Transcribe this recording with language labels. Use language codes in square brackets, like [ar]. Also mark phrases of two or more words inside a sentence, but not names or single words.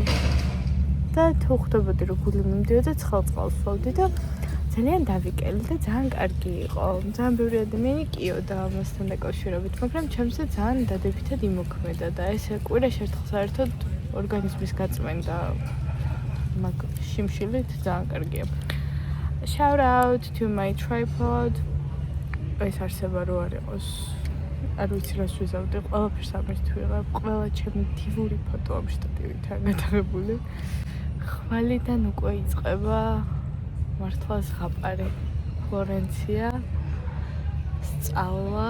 [ka] და თუ ხვდებოდი რომ გული მიმდიოდა ცხელ-წყალს ვსვავდი და ძალიან დავიკელი და ძალიან კარგი იყო. ძალიან ბევრი ადამიანი კიოდა ამასთან დაკავშირებით, მაგრამ ჩემზე ძალიან დადებითად იმოქმედა და ესე კვირაში ერთხელ საერთოდ ორგანიზმის გაწმენდა მაგ შიმშილით ძალიან კარგია. [en] Shout out to my tripod. [ka] ეს არსება რო არ იყოს. არ ვიცი რას ვიზავდი, ყველაფერს ამით ვიღებ, ყველა ჩემი დივური ფოტო ამ შტატივითაა გადაღებული. ხვალიდან უკვე იწყება მართლა ზღაპარი. ფლორენცია, სწავლა.